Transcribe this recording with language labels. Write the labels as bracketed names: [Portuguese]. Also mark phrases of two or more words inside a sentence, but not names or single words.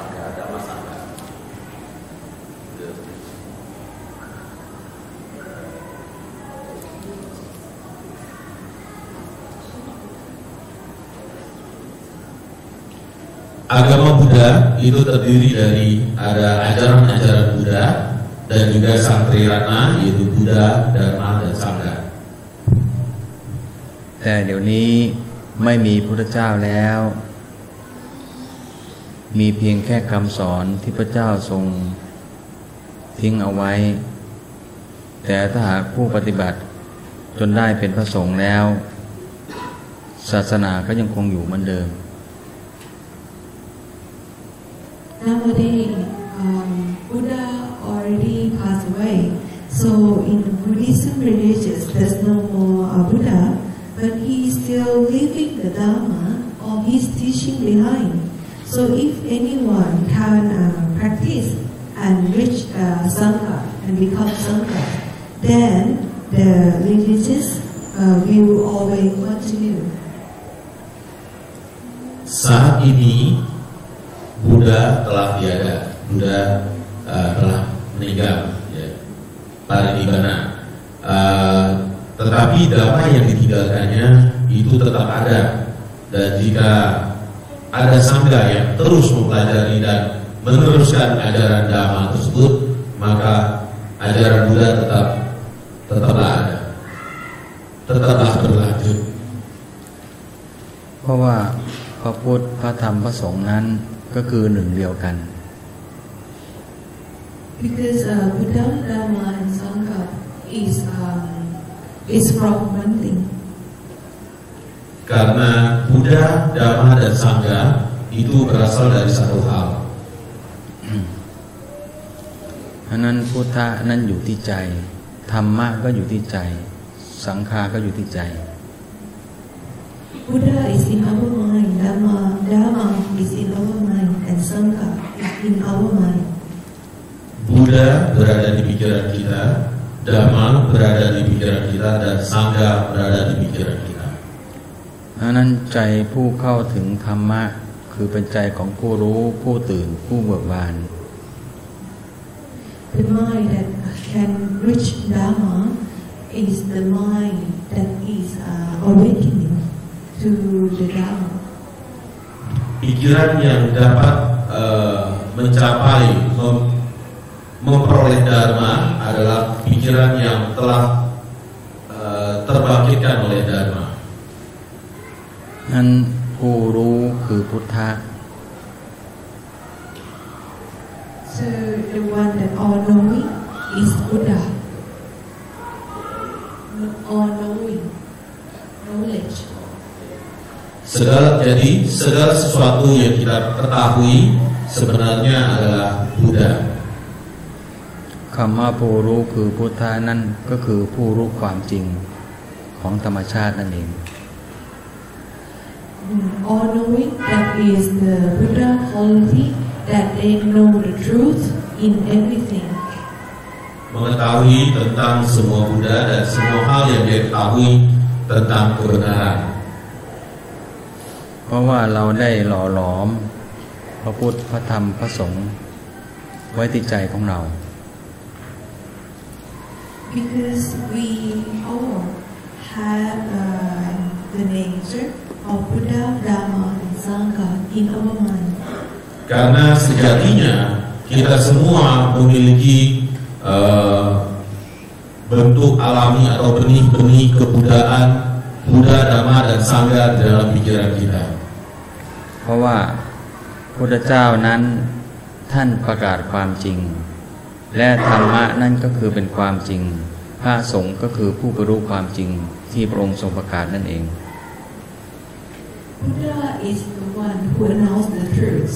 [Indonesian] Agama Buddha itu terdiri dari ada ajaran-ajaran Buddha dan juga Sangkrirana, yaitu Buddha, Dharma, dan Sangha. [Thai] แต่เดี๋ยวนี้ไม่มีพุทธเจ้าแล้ว มีเพียงแค่คำสอนที่พระเจ้าทรงทิ้งเอาไว้ แต่ถ้าหากผู้ปฏิบัติจนได้เป็นพระสงฆ์แล้ว ศาสนาก็ยังคงอยู่เหมือนเดิม [English] Nowadays, Buddha already passed away. So in Buddhism religions, there's no more Buddha, but he is still leaving the Dharma or his teaching behind. So if anyone can practice and reach Sangha and become Sangha, then the religious will always continue. [Indonesian] Saat ini Buddha telah tiada, Buddha telah meninggal, ya, parinibbana. Tetapi dhamma yang ditinggalkannya itu tetap ada, dan jika ada sangha yang terus mempelajari dan meneruskan ajaran dhamma tersebut, maka ajaran Buddha tetaplah ada, tetaplah berlanjut. [Thai] เพราะว่าพระพุทธพระธรรมพระสงฆ์นั้นก็คือหนึ่งเดียวกัน [English] Because Buddha, Dharma, and Sangha is from one thing. [Indonesian] Karena Buddha, Dhamma, dan Sangha itu berasal dari satu hal. [Thai] เพราะนั้นพุทธะนั้นอยู่ที่ใจธรรมะก็อยู่ที่ใจสังฆาก็อยู่ที่ใจ [English] Buddha is in our mind, Dharma is in our mind, and Sangha is in our mind. [Indonesian] Buddha berada di pikiran kita, Dhamma berada di pikiran kita, dan Sangha berada di pikiran kita. [Thai] เพราะนั้นใจผู้เข้าถึงธรรมะคือเป็นใจของผู้รู้ผู้ตื่นผู้เบิกบาน [English] The mind that can reach Dharma is the mind that is awakening to the Dharma. [Indonesian] Pikiran yang dapat mencapai memperoleh Dharma adalah pikiran yang telah terbangkitkan oleh Dharma. [Thai] นั้นผู้รู้คือพุทธะ [English] So the one that all knowing is Buddha. All knowing, knowledge. [Indonesian] Segala sesuatu yang kita ketahui sebenarnya adalah Buddha. [Thai] คำว่าผู้รู้คือพุทธะนั่นก็คือผู้รู้ความจริงของธรรมชาตินั่นเอง [English] All knowing, that is the Buddha quality that they know the truth in everything. [Indonesian] Mengetahui tentang semua Buddha dan semua hal yang dia ketahui tentang kebenaran. [Thai] เพราะว่าเราได้หล่อหลอมพระพุทธพระธรรมพระสงฆ์ไว้ที่ใจของเรา [English] Because we all have the nature of Buddha, Dharma, and Sangha in our mind. [Indonesian] Karena sejatinya kita semua memiliki bentuk alami atau benih-benih kebudayaan Buddha, Dhamma, dan Sangha dalam pikiran kita. [Thai] เพราะว่าพุทธเจ้านั้นท่านประกาศความจริงและธรรมะนั่นก็คือเป็นความจริงพระสงฆ์ก็คือผู้บรรลุความจริงที่พระองค์ทรงประกาศนั่นเอง [English] Buddha is the one who announced the truth.